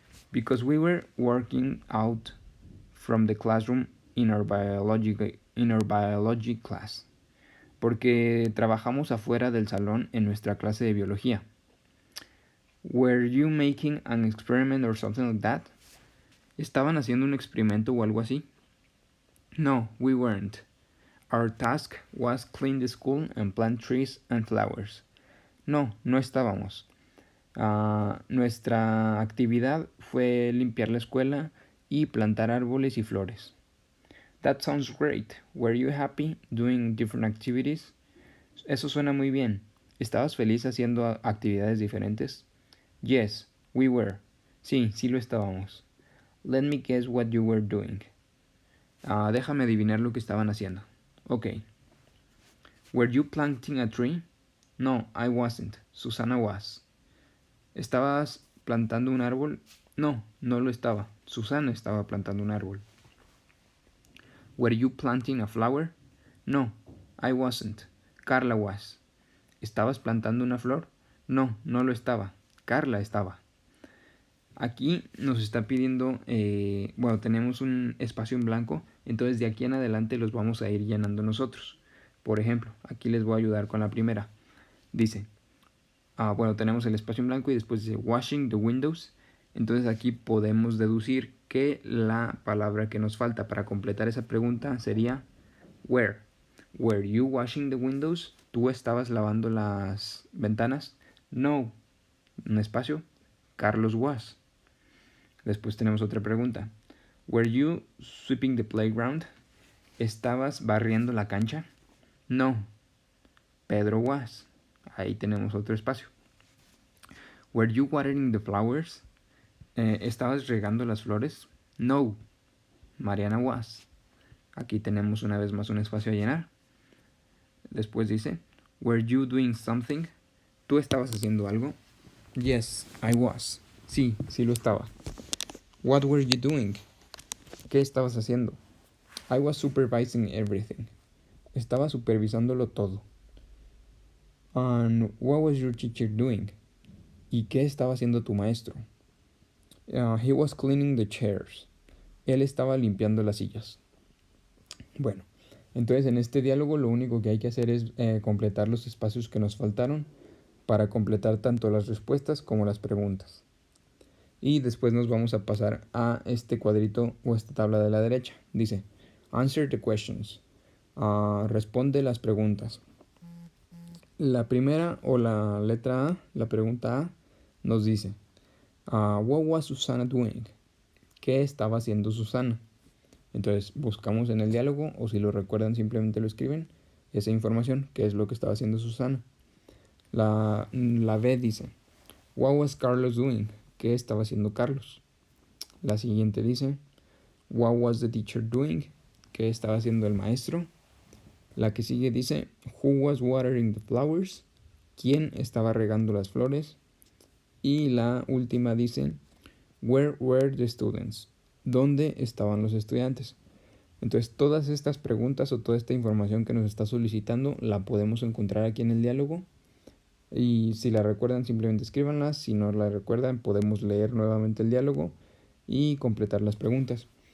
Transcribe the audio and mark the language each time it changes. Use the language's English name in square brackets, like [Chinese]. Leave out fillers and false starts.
[English] Because we were working out from the classroom in our biology class. [Spanish] Porque trabajamos afuera del salón en nuestra clase de biología. [English] Were you making an experiment or something like that? [Spanish] ¿Estaban haciendo un experimento o algo así? [English] No, we weren't. Our task was clean the school and plant trees and flowers. [Spanish] No, no estábamos. Nuestra actividad fue limpiar la escuela y plantar árboles y flores. [English] That sounds great. Were you happy doing different activities? [Spanish] Eso suena muy bien. ¿Estabas feliz haciendo actividades diferentes? [English] Yes, we were. [Spanish] Sí, sí lo estábamos. [English] Let me guess what you were doing. [Spanish] Déjame adivinar lo que estaban haciendo. [English] Ok. Were you planting a tree? No, I wasn't. Susana was. [Spanish] ¿Estabas plantando un árbol? No, no lo estaba. Susana estaba plantando un árbol. [English] Were you planting a flower? No, I wasn't. Carla was. [Spanish] ¿Estabas plantando una flor? No, no lo estaba. Carla estaba. Aquí nos está pidiendo, bueno, tenemos un espacio en blanco, entonces de aquí en adelante los vamos a ir llenando nosotros. Por ejemplo, aquí les voy a ayudar con la primera. Dice, bueno, tenemos el espacio en blanco y después dice washing the windows. Entonces aquí podemos deducir que la palabra que nos falta para completar esa pregunta sería where. [English] Were you washing the windows? [Spanish] ¿Tú estabas lavando las ventanas? No. Un espacio. [English] Carlos was. [Spanish] Después tenemos otra pregunta. [English] Were you sweeping the playground? [Spanish] ¿Estabas barriendo la cancha? No. [English] Pedro was. [Spanish] Ahí tenemos otro espacio. [English] Were you watering the flowers? [Spanish] ¿Estabas regando las flores? No. [English] Mariana was. [Spanish] Aquí tenemos una vez más un espacio a llenar. Después dice, [English] were you doing something? [Spanish] ¿Tú estabas haciendo algo? [English] Yes, I was. [Spanish] Sí, sí lo estaba. [English] What were you doing? [Spanish] ¿Qué estabas haciendo? [English] I was supervising everything. [Spanish] Estaba supervisándolo todo. [English] And what was your teacher doing? [Spanish] ¿Y qué estaba haciendo tu maestro? [English] He was cleaning the chairs. [Spanish] Él estaba limpiando las sillas. Bueno, entonces en este diálogo lo único que hay que hacer es completar los espacios que nos faltaron para completar tanto las respuestas como las preguntas. Y después nos vamos a pasar a este cuadrito o esta tabla de la derecha. Dice, [English] answer the questions. [Spanish] Responde las preguntas. La primera o la letra A, la pregunta A, nos dice, [English] what was Susana doing? [Spanish] ¿Qué estaba haciendo Susana? Entonces buscamos en el diálogo, o si lo recuerdan simplemente lo escriben, esa información, qué es lo que estaba haciendo Susana. La B dice, [English] what was Carlos doing? [Spanish] ¿Qué estaba haciendo Carlos? La siguiente dice, [English] what was the teacher doing? [Spanish] ¿Qué estaba haciendo el maestro? La que sigue dice, [English] who was watering the flowers? [Spanish] ¿Quién estaba regando las flores? Y la última dice, [English] where were the students? [Spanish] ¿Dónde estaban los estudiantes? Entonces todas estas preguntas o toda esta información que nos está solicitando la podemos encontrar aquí en el diálogo. Y si la recuerdan simplemente escríbanla, si no la recuerdan podemos leer nuevamente el diálogo y completar las preguntas.